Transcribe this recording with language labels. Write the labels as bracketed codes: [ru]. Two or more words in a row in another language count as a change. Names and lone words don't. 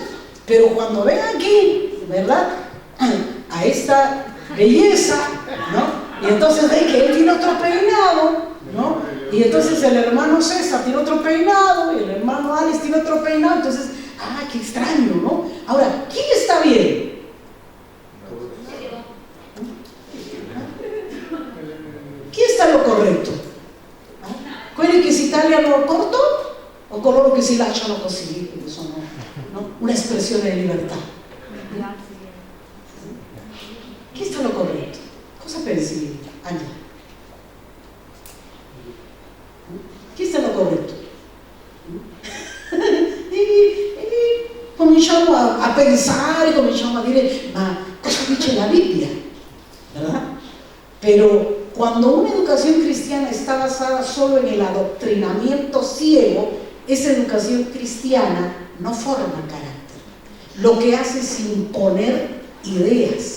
[es] Pero cuando ven aquí, ¿verdad?, a esta belleza, ¿no?, y entonces ven que él tiene otro peinado, ¿no?, y entonces el hermano César tiene otro peinado, y el hermano Alex tiene otro peinado, entonces, qué extraño, ¿no? Ahora, ¿quién está bien? ¿Quién está en lo correcto? [it] ¿Quelli che si tagliano corto o coloro che si lasciano così? Sono, [es] ¿no?, una expresión de libertad. ¿Quién está en lo corretto? [it] Cosa pensi, Angela? Chi sta lo corretto? E cominciamo a pensare, cominciamo a dire: ma cosa dice la Biblia? [es] ¿Verdad? Pero cuando una educación cristiana está basada solo en el adoctrinamiento ciego, esa educación cristiana no forma carácter. Lo que hace es imponer ideas.